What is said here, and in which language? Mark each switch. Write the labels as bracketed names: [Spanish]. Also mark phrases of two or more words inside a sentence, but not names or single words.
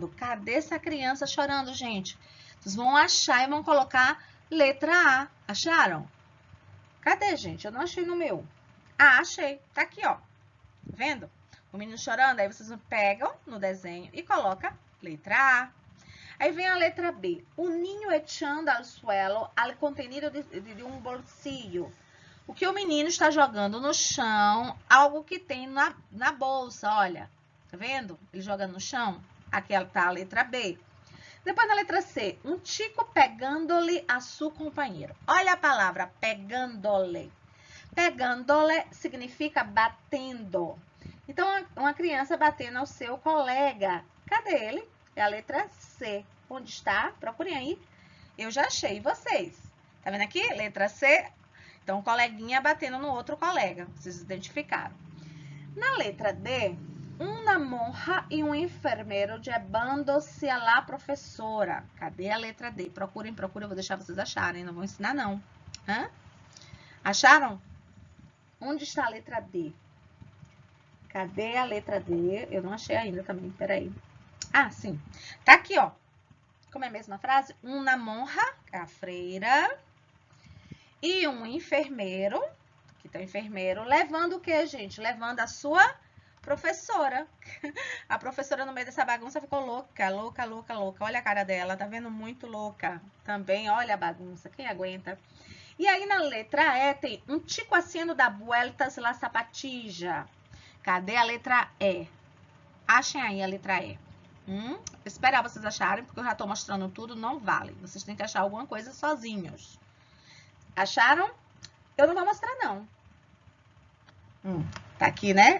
[Portuguese] Cadê essa criança chorando, gente? Vocês vão achar e vão colocar letra A. Acharam? Cadê, gente? Eu não achei no meu. Ah, achei. Tá aqui, ó. Tá vendo? O menino chorando. Aí vocês pegam no desenho e colocam letra A. Aí vem a letra B. [Spanish] O ninho echando al suelo al contenido de um bolsillo. [Portuguese] O que o menino está jogando no chão, algo que tem na bolsa, olha. Tá vendo? Ele jogando no chão. Aqui está a letra B. Depois na letra C. Um chico pegando-lhe a seu companheiro. Olha a palavra pegando-lhe. Pegando-lhe significa batendo. Então, uma criança batendo ao seu colega. Cadê ele? É a letra C. Onde está? Procurem aí. Eu já achei. E vocês? Tá vendo aqui? Letra C. Então, coleguinha batendo no outro colega. Vocês identificaram. Na letra D, uma monja e um enfermeiro [Spanish] llevando-se a la [Portuguese] professora. Cadê a letra D? Procurem. Eu vou deixar vocês acharem. Não vou ensinar, não. Hã? Acharam? Onde está a letra D? Cadê a letra D? Eu não achei ainda também. Peraí. Ah, sim. Tá aqui, ó. Como é a mesma frase? Uma monja, a freira, e um enfermeiro, que Aqui tá o enfermeiro. Levando o quê, gente? Levando a sua professora. A professora no meio dessa bagunça ficou louca, louca, louca, louca. Olha a cara dela, tá vendo? Muito louca. Também, olha a bagunça. Quem aguenta? E aí na letra E tem um [Spanish] chico haciendo da vueltas la zapatilla. [Portuguese] Cadê a letra E? Achem aí a letra E. Esperar vocês acharem, porque eu já tô mostrando tudo, não vale. Vocês têm que achar alguma coisa sozinhos. Acharam? Eu não vou mostrar, não. Tá aqui, né?